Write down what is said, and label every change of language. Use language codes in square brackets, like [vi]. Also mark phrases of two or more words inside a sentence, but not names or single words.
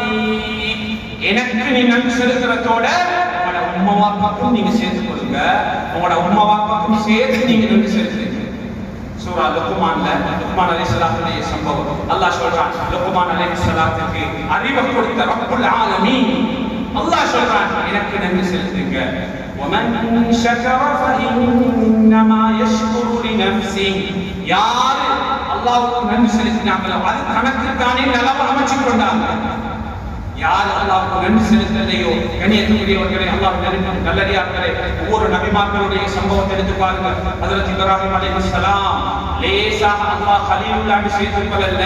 [ta] எனக்கு நீ நன்றி செலுத்துறதோட உங்களோட உம்மா வாப்பாக்கும் நீங்க சேர்த்து கொடுங்க, உங்களோட உம்மா வாப்பாக்கும் சேர்த்து நீங்க நன்றி செலுத்துங்க. சூரா லுக்மான்ல லுக்மான் அலைஹிஸ்ஸலாத்துடைய சம்பவம் அல்லாஹ் சொல்றான். லுக்மான் அலைஹிஸ்ஸலாத்துக்கு அறிவை கொடுத்த [ar] رب العالمين [ta] அல்லாஹ் சொல்றான், எனக்கு நன்றி செலுத்துங்க. [ar] ومن شكر فإنما يشكر لنفسه. [ta] யார் அல்லாஹ்வுக்கு நன்றி செலுத்தினாங்களோ அது தனக்குத்தானே நலவு அமைச்சு கொண்டாங்க. யார் அல்லாஹ்வுக்கு நன்றி செலுத்தலையோ, கண்ணியத்துக்குரியவர்களே, அல்லாஹ் நல்லடியார்களே, ஒவ்வொரு நபிமார்களுடைய சம்பவத்தை எடுத்து பாருங்க. ஹஜ்ரத் இப்ராஹிம் அலைஹிஸ்ஸலாம் லேசாக அல்லாஹ் கலீலுல்லாஹ் சேர்த்துக்கொள்ளல.